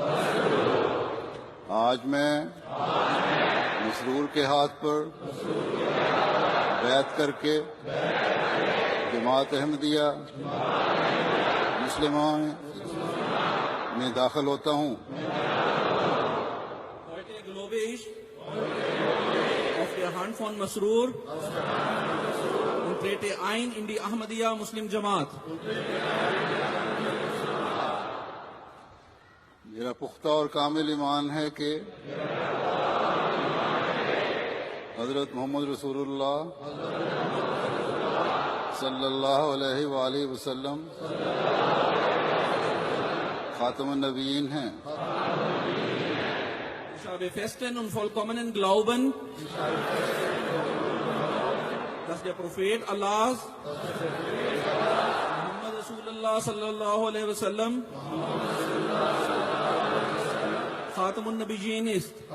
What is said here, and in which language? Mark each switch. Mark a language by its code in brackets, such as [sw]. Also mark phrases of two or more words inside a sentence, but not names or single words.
[ur] آج میں مسرور کے ہاتھ پر بیعت کر کے جماعت احمدیہ مسلمہ میں داخل ہوتا ہوں. [de] Heute glaube ich auf der Hand von Masroor und trete ein in die Ahmadiyya Muslim Jamaat. [ur] میرا پختہ اور کامل ایمان ہے کہ حضرت محمد [ar] رسول اللہ صلی اللہ علیہ وآلہ وسلم خاتم النبیین [ur] ہیں. [de] Ich habe festen und vollkommenen Glauben, dass der Prophet Allahs, [ar] محمد رسول الله صلى الله عليه وسلم، خاتم النبيين ist.